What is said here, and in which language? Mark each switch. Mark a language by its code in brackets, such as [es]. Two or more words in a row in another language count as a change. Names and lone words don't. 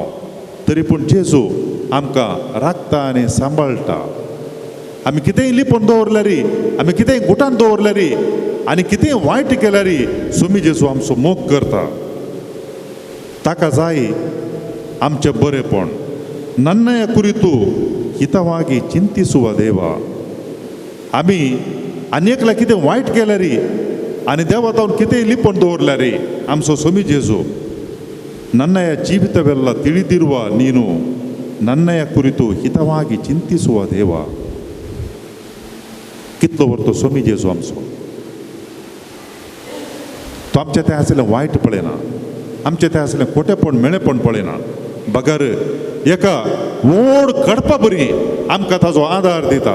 [kok] तरी पूण जेजू आमकां राखता आनी सांबाळटा. आमी कितेंय लिपोवन दवरल्यार आमी कितेंय गुटान दवरल्यार आनी कितेंय वायट केल्यार सोमी जेजू आमचो मोग करता. ताका जाय आमचें बरेंपण. [kn] ನನ್ನಯ ಕುರಿತು ಹಿತವಾಗಿ ಚಿಂತಿಸುವ ದೇವ. [kok] आमी आनीकला कितें वायट केल्यार आनी देवा तावन कितेंय लिपोवन दवरल्यार आमचो सोमी जेजू [kn] ನನ್ನಯ ಜೀವಿತವೆಲ್ಲ ತಿಳಿದಿರುವ ನೀನು ನನ್ನಯ ಕುರಿತು ಹಿತವಾಗಿ ಚಿಂತಿಸುವ ದೇವ. [kok] कितलो वरतो सोमी जेजू आमचो. तो आमचें तें आसलें वायट पळयना, आमचें तें आसलें खोटेपण मेळेपण पळयना. बगर एका व्हड कडपा बरी आमकां ताजो आदार दिता.